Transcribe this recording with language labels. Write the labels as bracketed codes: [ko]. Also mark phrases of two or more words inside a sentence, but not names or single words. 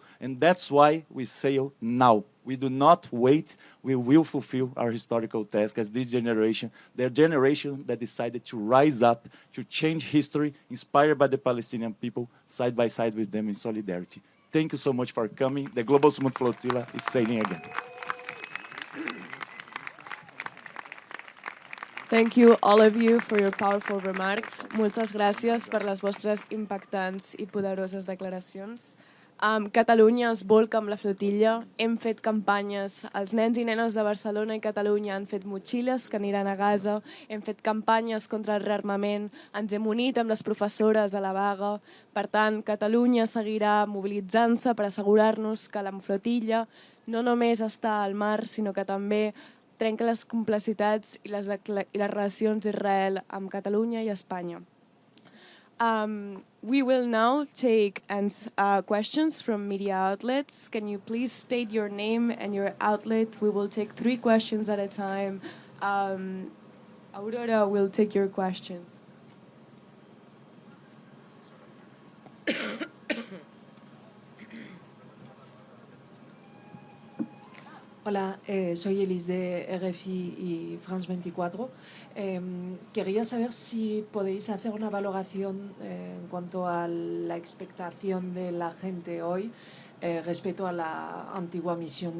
[en] And that's why we sail now. We do not wait, we will fulfill our historical task as this generation, the generation that decided to rise up, to change history, inspired by the Palestinian people, side by side with them in solidarity. Thank you so much for coming. The Global Smooth Flotilla is sailing again. Thank you, all of you, for your powerful remarks. [ca] Moltes gràcies per les vostres impactants i poderoses declaracions. Catalunya es volca amb la flotilla. Hem fet campanyes. Els nens i nenes de Barcelona i Catalunya han fet motxilles que aniran a Gaza. Hem fet campanyes contra el rearmament. Ens hem unit amb les professores de la vaga. Per tant, Catalunya seguirà mobilitzant-se per assegurar-nos que la flotilla no només està al mar, sinó que també trenca les complicitats i les relacions d'Israel amb Catalunya i Espanya. [en] We will now take questions from media outlets. Can you please state your name and your outlet? We will take 3 questions at a time. Aurora will take your questions. [es] Hola, soy Elis de RFI y France 24. Quería saber si podéis hacer una valoración en cuanto a la expectación de la gente hoy respecto a la antigua misión.